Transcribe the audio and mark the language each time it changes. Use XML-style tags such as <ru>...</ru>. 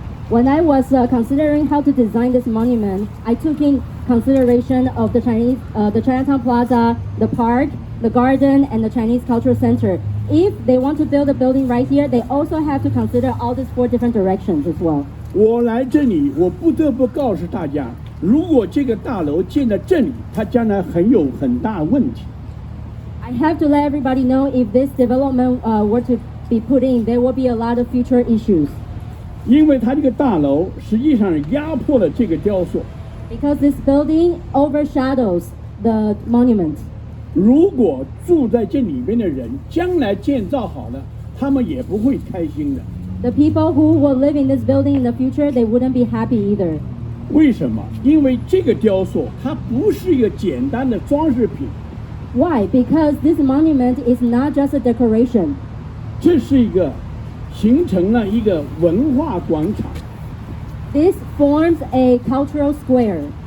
<en>When I was considering how to design this monument, I took in consideration of the Chinatown Plaza, the park, the garden, and the Chinese Cultural Center. If they want to build a building right here, they also have to consider all these 4 different directions as well.</en> <zh>我来这里，我不得不告诉大家，如果这个大楼建在这里，它将来很大问题。</zh> <en>I have to let everybody know if this development were to be put in, there will be a lot of future issues.</en> <zh>因为它这个大楼实际上是压迫了这个雕塑。</zh> <en>because this building overshadows the monument.</en> <zh>如果住在这里边的人将来建造好了，他们也不会开心的。</zh> <en>The people who will live in this building in the future, they wouldn't be happy either.</en> <zh>为什么？因为这个雕塑它不是一个简单的装饰品，</zh> <en>Why? Because this monument is not just a decoration.</en> <zh>这是一个形成了一个文化广场、</zh> <en>This forms a cultural square,</en>